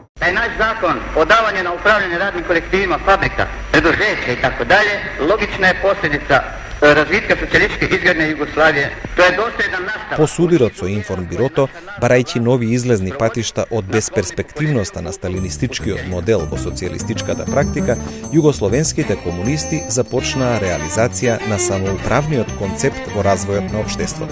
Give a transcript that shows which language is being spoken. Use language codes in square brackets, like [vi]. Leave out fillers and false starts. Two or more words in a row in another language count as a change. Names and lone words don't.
[sr] taj naš zakon o davanju na upravljanje radnim kolektivima, fabrika, preduzeća i tako dalje, logična je posljedica razvitka социјалистичке изградне Југославије. [mk] Тоа е доследан настав. По судирот со Информбирото, барајќи нови излезни патишта од безперспективноста на сталинистичкиот модел во социјалистичката практика, југословенските комунисти започнаа реализација на самоуправниот концепт во развојот на општеството.